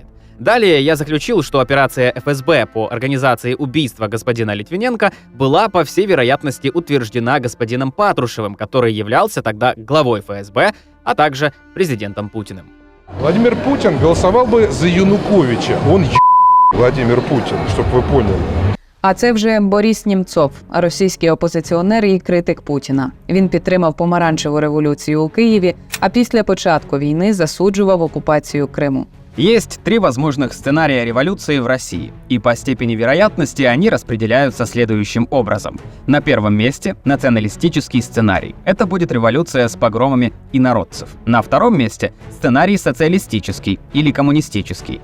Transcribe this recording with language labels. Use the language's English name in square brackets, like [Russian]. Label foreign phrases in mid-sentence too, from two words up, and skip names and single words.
[Russian] Далее я заключил, что операция ФСБ по организации убийства господина Литвиненко была, по всей вероятности, утверждена господином Патрушевым, который являлся тогда главой ФСБ, а также президентом Путиным. Владимир Путин голосовал бы за Януковича. Он Владимир Путин, чтобы вы поняли. [Ukrainian] А це вже Борис Німцов, російський опозиціонер і критик Путіна. Він підтримав помаранчеву революцію у Києві, а після початку війни засуджував окупацію Криму. [Russian] Есть 3 возможных сценария революции в России, и по степени вероятности они распределяются следующим образом. На первом месте – националистический сценарий. Это будет революция с погромами инородцев. На втором месте – сценарий социалистический или коммунистический.